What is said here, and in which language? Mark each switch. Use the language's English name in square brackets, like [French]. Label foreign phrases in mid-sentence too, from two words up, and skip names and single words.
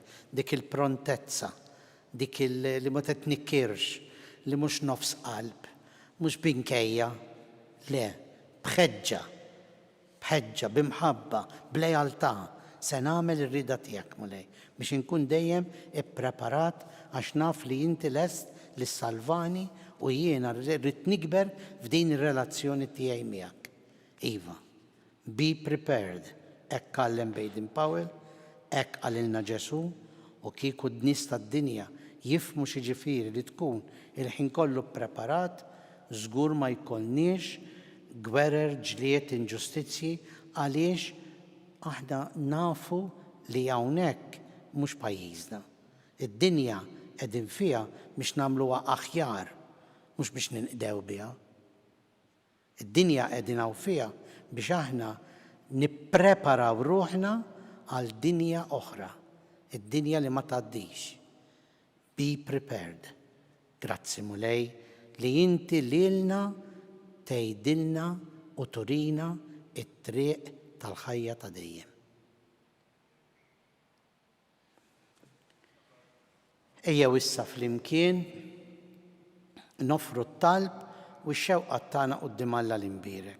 [Maltese] Dik il-prontezza, dik li ma titnikkirx, li mhux nofs qalb, mhux binkejja, le, bħeġġa, b'imħabba, b'lejaltà, se nagħmel ir-rida tiegħek mulej biex inkun dejjem ippreparat għax naf li inti lest li salvani u jiena rrid nikber f'din ir-relazzjoni tiegħi miegħek. Iva, [English] be prepared. [Maltese] Hekk kallem Baden-Powell, hekk qalilna Ġesu u kieku d-nies tad-dinja jifhmu xi ġifieri li tkun il-ħin kollu ppreparat, żgur ma jkollniex gwerer, ġlied, inġustizzji għaliex aħna nafu li hawnhekk mhux pajjiżna. Id-dinja qegħdin fiha biex nagħmluha aħjar, mhux biex ninqdew biha. Id-dinja qegħdin hawn fiha biex aħna nippreparaw ruħna għal dinja oħra, id-dinja li ma tgħaddix. [English] Be prepared. [Maltese] Grazzi mulej li inti lilna tgħidilna u turina it-triq tal-ħajja ta' dejjem. Ejjew issa flimkien nofru t-talb u x-xewqa tagħna quddiem Alla l-imbierek.